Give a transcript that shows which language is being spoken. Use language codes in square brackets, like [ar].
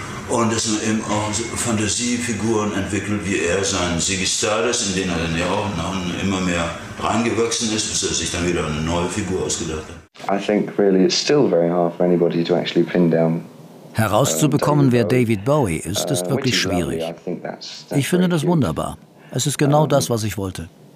[de] Und dass man eben auch so Fantasiefiguren entwickelt, wie er sein Ziggy Stardust, in den er dann ja auch noch immer mehr reingewachsen ist, bis er sich dann wieder eine neue Figur ausgedacht hat. [en] I think really it's still very hard for anybody to actually pin down. [de] Herauszubekommen, wer David Bowie ist, ist wirklich schwierig. Ich finde das wunderbar. Es ist genau das, was ich wollte.